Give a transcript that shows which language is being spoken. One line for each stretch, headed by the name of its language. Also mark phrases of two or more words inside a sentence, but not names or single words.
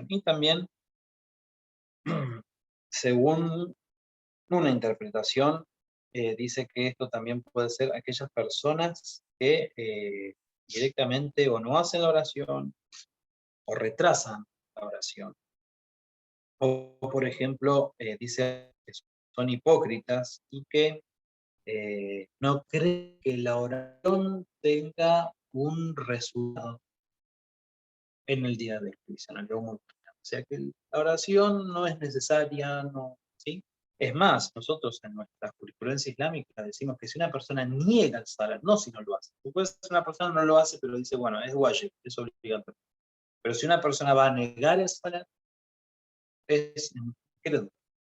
Spanish: Y también, según una interpretación, dice que esto también puede ser aquellas personas que directamente o no hacen la oración o retrasan la oración. O, por ejemplo, dice que son hipócritas y que no creen que la oración tenga un resultado en el día del juicio, en el
Arabic: يوم القيامة.
Spanish: O sea que la oración no es necesaria, no, ¿sí? Es más, nosotros en nuestra jurisprudencia islámica decimos que si una persona niega el salat, no si no lo hace. Después una persona no lo hace, pero dice, bueno, es wajib, es obligatorio. Pero si una persona va a negar el salat, es incrédulo.